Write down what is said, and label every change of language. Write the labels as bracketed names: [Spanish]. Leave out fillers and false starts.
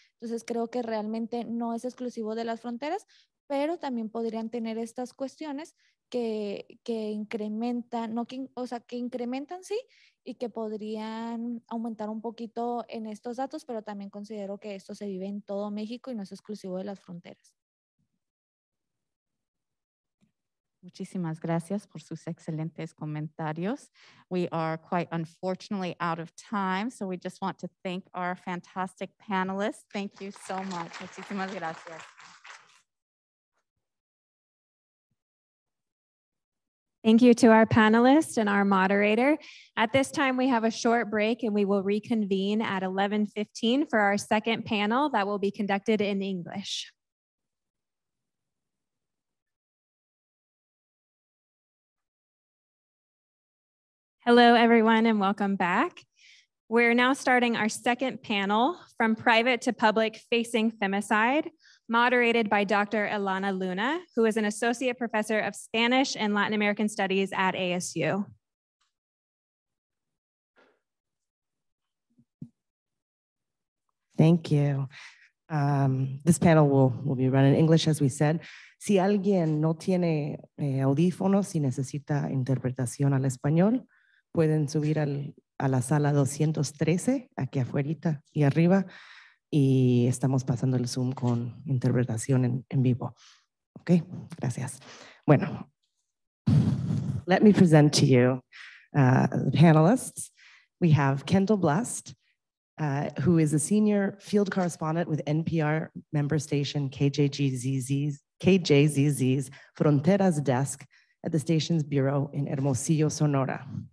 [Spanish] Entonces, creo que realmente no es exclusivo de las fronteras, pero también podrían tener estas cuestiones que incrementan, no que, o sea, que incrementan, sí, y que podrían aumentar un poquito en estos datos, pero también considero que esto se vive en todo México y no es exclusivo de las fronteras. Muchísimas gracias por sus excelentes comentarios. [English] We are quite unfortunately out of time, so we just want to thank our fantastic panelists. Thank you so much. [Spanish] Muchísimas gracias. [English] Thank you to our panelists and our moderator. At this time, we have a short break and we will reconvene at 11:15 for our second panel that will be conducted in English. Hello, everyone, and welcome back. We're now starting our second panel, From Private to Public Facing Femicide, moderated by Dr. Ilana Luna, who is an associate professor of Spanish and Latin American Studies at ASU. Thank you. This panel will be run in English, as we said. [Spanish] Si alguien no tiene audífonos y necesita interpretación al español, pueden subir a la sala 213, aquí afuera y arriba, y estamos pasando el Zoom con interpretación en vivo. Ok, gracias. [English] Bueno, let me present to you the panelists. We have Kendall Blust, who is a senior field correspondent with NPR member station KJZZ's Fronteras desk at the station's bureau in Hermosillo, Sonora.